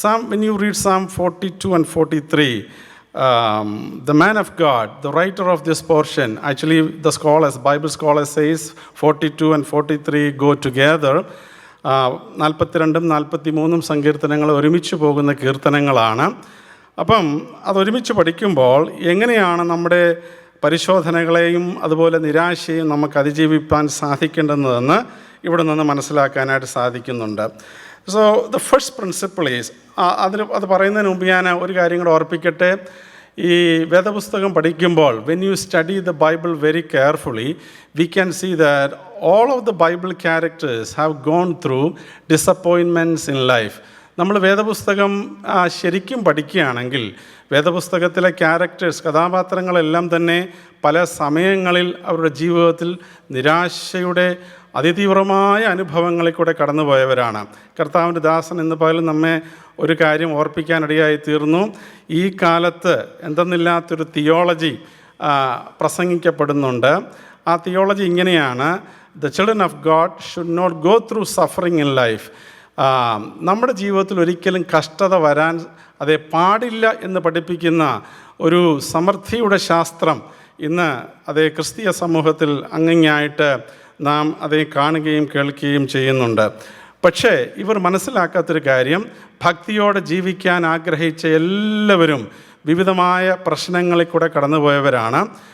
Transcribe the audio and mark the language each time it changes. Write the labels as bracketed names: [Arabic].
[English] When you read Psalm 42 and 43, the man of God, the writer of this portion, actually the scholars, Bible scholars says 42 and 43 go together. [Malayalam] 42ഉം 43ഉം സങ്കീർത്തനങ്ങൾ ഒരുമിച്ച് പോകുന്ന കീർത്തനങ്ങളാണ്. അപ്പം അതൊരുമിച്ച് പഠിക്കുമ്പോൾ എങ്ങനെയാണ് നമ്മുടെ പരിശോധനകളെയും അതുപോലെ നിരാശയും നമുക്ക് അതിജീവിപ്പാൻ സാധിക്കേണ്ടതെന്ന് ഇവിടെ നിന്ന് മനസ്സിലാക്കാനായിട്ട് സാധിക്കുന്നുണ്ട്. [English] So the first principle is, [Malayalam] അത് പറയുന്നതിന് മുമ്പ് ഞാൻ ഒരു കാര്യം കൂടെ ഓർപ്പിക്കട്ടെ. ഈ വേദപുസ്തകം പഠിക്കുമ്പോൾ [English] when you study the Bible very carefully, we can see that all of the Bible characters have gone through disappointments in life. [Malayalam] നമ്മൾ വേദപുസ്തകം ശരിക്കും പഠിക്കുകയാണെങ്കിൽ വേദപുസ്തകത്തിലെ ക്യാരക്ടേഴ്സ്, കഥാപാത്രങ്ങളെല്ലാം തന്നെ പല സമയങ്ങളിൽ അവരുടെ ജീവിതത്തിൽ നിരാശയുടെ അതിതീവ്രമായ അനുഭവങ്ങളിൽ കൂടെ കടന്നുപോയവരാണ്. കർത്താവിൻ്റെ ദാസൻ എന്ന പോലും നമ്മെ ഒരു കാര്യം ഓർപ്പിക്കാനിടയായി തീർന്നു. ഈ കാലത്ത് എന്തെന്നില്ലാത്തൊരു തിയോളജി പ്രസംഗിക്കപ്പെടുന്നുണ്ട്. ആ തിയോളജി ഇങ്ങനെയാണ്: [English] The children of God should not go through suffering in life. [Malayalam] നമ്മുടെ ജീവിതത്തിൽ ഒരിക്കലും കഷ്ടത വരാൻ അതേ പാടില്ല എന്ന് പഠിപ്പിക്കുന്ന ഒരു സമൃദ്ധിയുടെ ശാസ്ത്രം ഇന്ന് അതേ ക്രിസ്തീയ സമൂഹത്തിൽ അങ്ങിങ്ങായിട്ട് നാം അതേ കാണുകയും കേൾക്കുകയും ചെയ്യുന്നുണ്ട്. പക്ഷേ ഇവർ മനസ്സിലാക്കാത്തൊരു കാര്യം, ഭക്തിയോടെ ജീവിക്കാൻ ആഗ്രഹിച്ച എല്ലാവരും വിവിധമായ പ്രശ്നങ്ങളിൽ കൂടെ കടന്നുപോയവരാണ്.